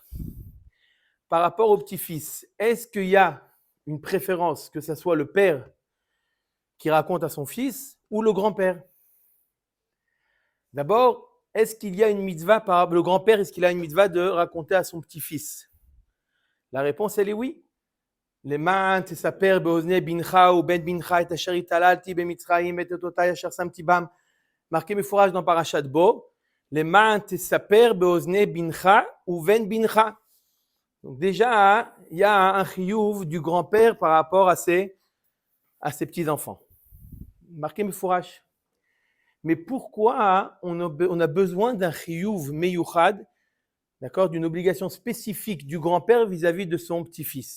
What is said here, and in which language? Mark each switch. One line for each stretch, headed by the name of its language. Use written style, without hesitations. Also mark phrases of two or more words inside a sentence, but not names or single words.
French: Par rapport au petit-fils, est-ce qu'il y a une préférence que ce soit le père qui raconte à son fils ou le grand-père? D'abord, est-ce qu'il y a une mitzvah par le grand-père, est-ce qu'il a une mitzvah de raconter à son petit-fils? La réponse, elle est oui.
Hebrew: למען תספר באוזני בנך ובן בנך את אשר התעללתי במצרים ואת אותותיי אשר שמתי בם.
French: marqué מפורש dans parashat Bo.
Hebrew: למען תספר באוזני בנך ובן בנך.
French: Donc déjà, il y a un chiyuv du grand-père par rapport à ses petits-enfants. Marqué mefurash. Mais pourquoi on a besoin d'un
Hebrew: חיוב מיוחד,
French: d'accord, d'une obligation spécifique du grand-père vis-à-vis de son petit-fils?